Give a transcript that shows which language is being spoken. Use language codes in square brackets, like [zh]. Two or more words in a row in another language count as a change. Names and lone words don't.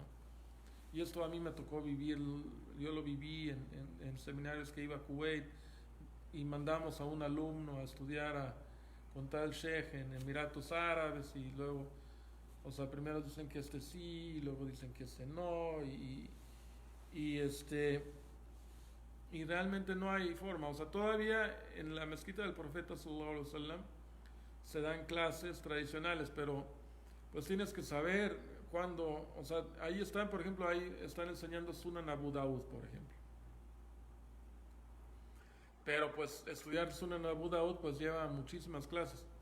[es] Y esto a mí me tocó vivir, yo lo viví en seminarios que iba a Kuwait y mandamos a un alumno a estudiar con tal sheikh en Emiratos Árabes y luego, o sea, primero dicen que sí, y luego dicen que no, y realmente no hay forma. O sea, todavía en la mezquita del profeta [ar] صلى الله عليه وسلم [es] se dan clases tradicionales, pero pues tienes que saber cuándo, o sea, ahí están, por ejemplo, ahí están enseñando Sunan Abu Dawud, por ejemplo. Pero pues estudiar Sunan Abu Dawud pues lleva muchísimas clases.